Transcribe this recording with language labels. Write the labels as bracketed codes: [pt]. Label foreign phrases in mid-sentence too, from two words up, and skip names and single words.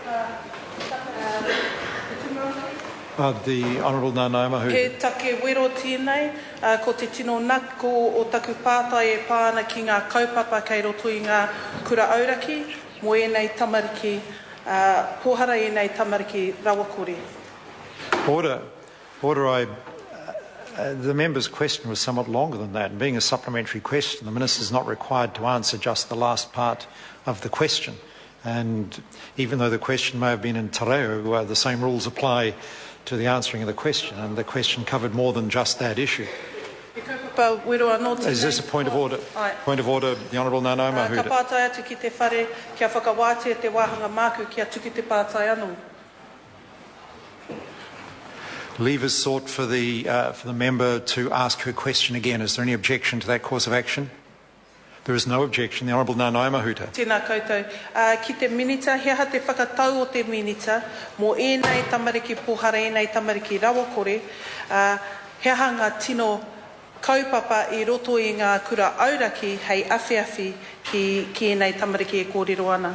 [en] The Honourable Nanaima Huta. [mi] Ke take wero tēnei, ko te tino nako o taku pātai e pāna ki ngā kaupapa kei roto I ngā kura auraki, mo ēnei tamariki, pōhara ēnei tamariki rawakore. [en] Order. The member's question was somewhat longer than that, and being a supplementary question, the Minister is not required to answer just the last part of the question. And even though the question may have been in [mi] te reo, [en] the same rules apply to the answering of the question, and the question covered more than just that issue. Is this a point of order? Point of order, the Honourable Nanaimo Mahuta. [mi] Ka pātai atu ki te whare, kia whakawātia te wāhanga māku, kia tuki te pātai anō. [en] Leave is sought for the member to ask her question again. Is there any objection to that course of action? There is no objection. The Honourable Nanaimo Mahuta. [mi] Tēnā koutou. Ki te minita, hea te whakatau o te minita, mō ēnei tamariki pohara, ēnei tamariki rawakore, hea ngā tino kaupapa I roto I ngā kura auraki hei awhiawhi ki ēnei tamariki e kōrero ana.